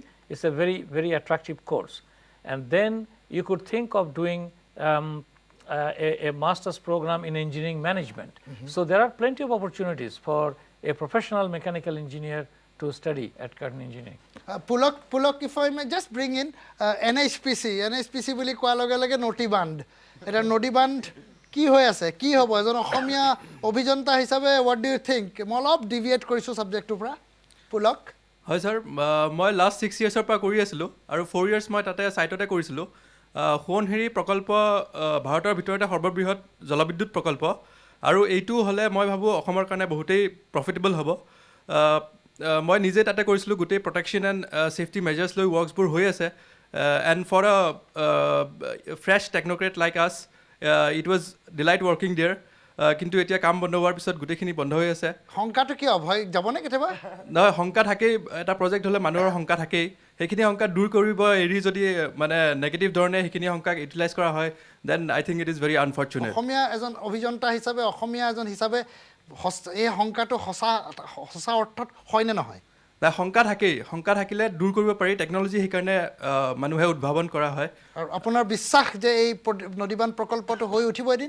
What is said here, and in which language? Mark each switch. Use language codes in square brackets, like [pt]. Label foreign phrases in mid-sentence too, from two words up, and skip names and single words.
[en] It's a very, very attractive course. And then you could think of doing a master's program in engineering management. So there are plenty of opportunities for a professional mechanical engineer to study at Curtin Engineering. [as] Pulak, [en] if I may just bring in [as] NHPC বুলি কোৱাৰ লগে লগে নটি বান্ধ, এটা নটি বান্ধ কি হৈ আছে, কি হ'ব এজন অসমীয়া অভিযন্তা হিচাপে [en] what do you think? [as] মই অলপ ডিভিয়েট কৰিছোঁ ছাবজেক্টটোৰ পৰা পুলক। হয় ছাৰ, মই লাষ্ট 6 yearsৰ পৰা কৰি আছিলোঁ আৰু 4 years মই তাতে ছাইটতে কৰিছিলোঁ। সোৱণশিৰি প্ৰকল্প ভাৰতৰ ভিতৰতে সৰ্ববৃহৎ জলবিদ্যুৎ প্ৰকল্প, আৰু এইটো হ'লে মই ভাবোঁ অসমৰ কাৰণে বহুতেই প্ৰফিটেবল হ'ব। মই নিজে তাতে কৰিছিলোঁ, গোটেই [en] protection and safety measures [as] লৈ ৱৰ্কছবোৰ হৈ আছে। [en] And for a fresh technocrat like us, it was delight working there. [as] কিন্তু এতিয়া কাম বন্ধ হোৱাৰ পিছত গোটেইখিনি বন্ধ হৈ আছে শংকাটো কিয় ভয় যাবনে কেতিয়াবা নহয় শংকা থাকেই এটা প্ৰজেক্ট হ'লে মানুহৰ শংকা থাকেই সেইখিনি শংকা দূৰ কৰিব এৰি যদি মানে নেগেটিভ ধৰণে সেইখিনি শংকাক ইউটিলাইজ কৰা হয় [en] then I think it is very unfortunate [as] অসমীয়া এজন অভিযন্তা হিচাপে অসমীয়া এজন হিচাপে এই শংকাটো সঁচা অৰ্থত হয়নে নহয় নাই শংকা থাকেই শংকা থাকিলে দূৰ কৰিব পাৰি টেকন'লজি সেইকাৰণে মানুহে উদ্ভাৱন কৰা হয় আৰু আপোনাৰ বিশ্বাস যে এই নদীবান্ধ প্ৰকল্পটো হৈ উঠিব এদিন